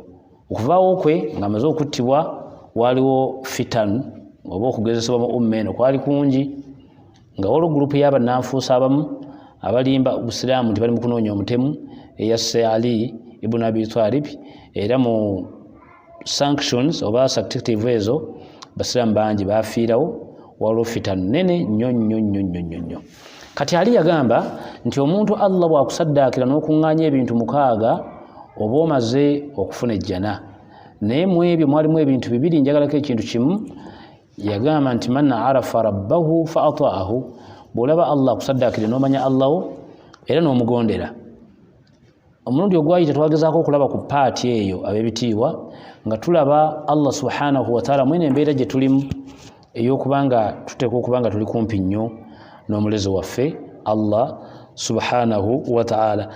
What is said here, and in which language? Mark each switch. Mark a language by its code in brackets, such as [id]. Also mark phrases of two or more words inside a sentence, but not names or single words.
[lg] Okuvaawo kwe ng'amaze okuttibwa waliwo fitan oba okugezesebwa mu umma eno kwali kungi, nga waliwo gurupu y'abannanfuusa abamu abalimba Obusiraamu nti bali mu kunoonya omutemu eyasse Ali ibn Abi Talib, era mu sanctions oba subjective ezo Basiraamu bangi bafiirawo, waliwo fitan nene nnyo nnyo nnyo nnyo nnyo. Kati Ali yagamba nti omuntu Allah bw'akusaddaakira n'okuŋŋaanya ebintu 6 oba omaze okufuna ejjana, naye mu ebyo mwalimu ebintu 2, njagalako ekintu kimu. Yagamba nti [ar] من عرف ربه فأطاعه, [lg] bw'olaba Allah akusaddaakire n'omanya Allah wo era n'omugondera. Omulundi ogwayita twagezaako okulaba ku paati eyo ab'ebitiibwa nga tulaba [ar] الله سبحانه وتعالى [lg] mwene embeera gye tulimu ey'okubanga tuteekwa okubanga tuli kumpi nnyo n'omulezi waffe [ar] الله سبحانه وتعالى.